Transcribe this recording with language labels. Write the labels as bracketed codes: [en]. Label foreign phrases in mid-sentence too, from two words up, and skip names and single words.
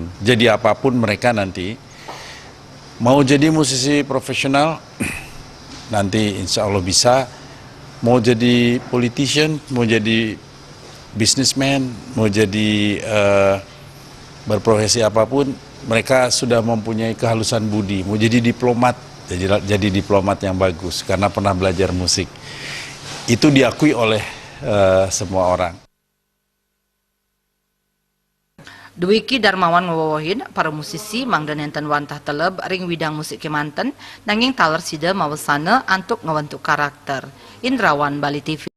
[id] Jadi apapun mereka nanti, mau jadi musisi profesional, nanti [ar] إن شاء الله [id] bisa, mau jadi politician, mau jadi businessman, mau jadi berprofesi apapun, mereka sudah mempunyai kehalusan budi. Mau jadi diplomat, jadi diplomat yang bagus karena pernah belajar musik. Itu diakui oleh semua orang. [ban] Dwiki Darmawan ngawawahin para musisi mangdan enten wantah teleb ring widang musik kemanten nanging taler sida mawasana antuk ngebentuk karakter. [id] Indrawan Bali TV.